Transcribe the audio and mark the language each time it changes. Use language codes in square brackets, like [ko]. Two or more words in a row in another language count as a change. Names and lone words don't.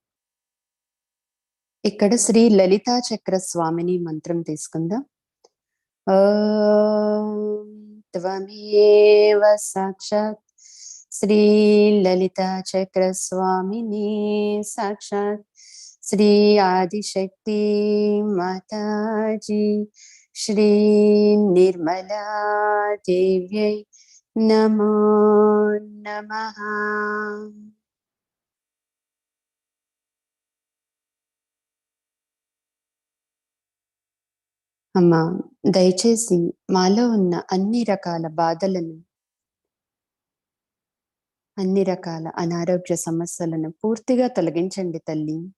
[te] ఇక్కడ శ్రీ లలితా చక్ర స్వామిని మంత్రం తీసుకుందాం. [sa] ॐ त्वमेव साक्षात् श्रीललिताचक्रस्वामिनी साक्षात् श्री आदिशक्ति माताजी श्री निर्मला देव्यै नमो नमः. [te] అమ్మా, దయచేసి మాలో ఉన్న అన్ని రకాల బాధలను, అన్ని రకాల అనారోగ్య సమస్యలను పూర్తిగా తొలగించండి తల్లి.